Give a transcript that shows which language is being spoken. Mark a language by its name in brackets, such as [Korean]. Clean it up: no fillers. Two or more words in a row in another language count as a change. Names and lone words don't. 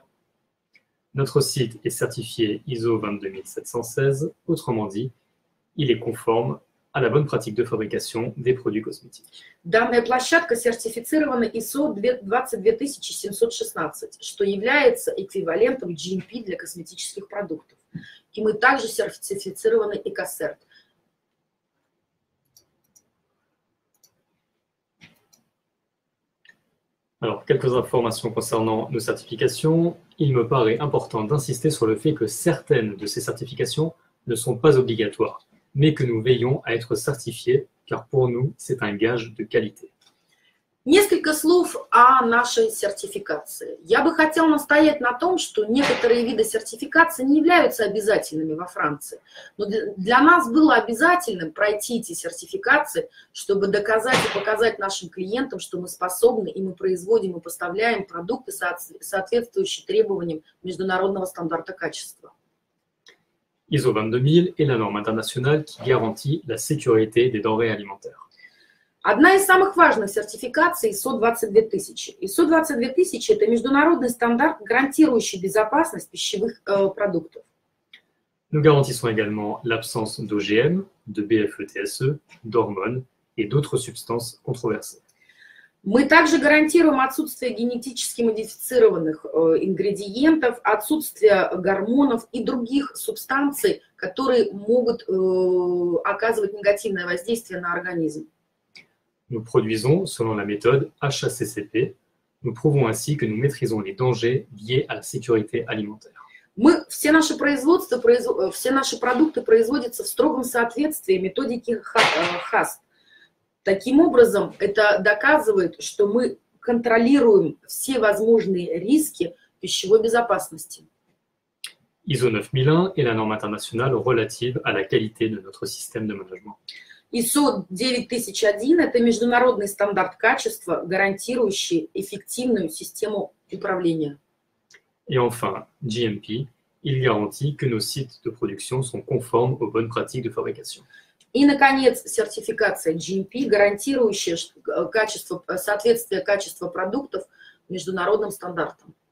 [French] Notre site est certifié ISO 22716, autrement dit, il est conforme à la bonne pratique de fabrication des produits cosmétiques. [Russian] Данная площадка сертифицирована ISO 22716, что является эквивалентом GMP для косметических продуктов. И мы также сертифицированы EcoCert. [French] Alors, quelques informations concernant nos certifications. Il me paraît important d'insister sur le fait que certaines de ces certifications ne sont pas obligatoires, mais que nous veillons à être certifiés, car pour nous, c'est un gage de qualité. [Russian] Несколько слов о нашей сертификации. Я бы хотела настоять на том, что некоторые виды сертификации не являются обязательными во Франции. Но для нас было обязательным пройти эти сертификации, чтобы доказать и показать нашим клиентам, что мы способны, и мы производим и поставляем продукты, соответствующие требованиям международного стандарта качества. [French] ISO 22000 est la norme internationale qui garantit la sécurité des denrées alimentaires. [Russian] Одна из самых важных сертификаций ISO 22000. ISO 22000 – это международный стандарт, гарантирующий безопасность пищевых продуктов. [French] Nous garantissons également l'absence d'OGM, de BFE-TSE, d'hormones et d'autres substances controversées. [Russian] Мы также гарантируем отсутствие генетически модифицированных ингредиентов, отсутствие гормонов и других субстанций, которые могут оказывать негативное воздействие на организм. [French] Nous produisons selon la méthode HACCP. Nous prouvons ainsi que nous maîtrisons les dangers liés à la sécurité alimentaire. [Russian] Все наши продукты производятся в строгом соответствии методики HACCP. Таким образом, это доказывает, что мы контролируем все возможные риски пищевой безопасности. [French] ISO 9001 est la norme internationale relative à la qualité de notre système de management. [Russian] ISO 9001 – это международный стандарт качества, гарантирующий эффективную систему управления. [French] Et enfin, GMP, il garantit que nos sites de production sont conformes aux bonnes pratiques de fabrication. [Russian] И, наконец, сертификация GMP, гарантирующая соответствие качества продуктов международным стандартам.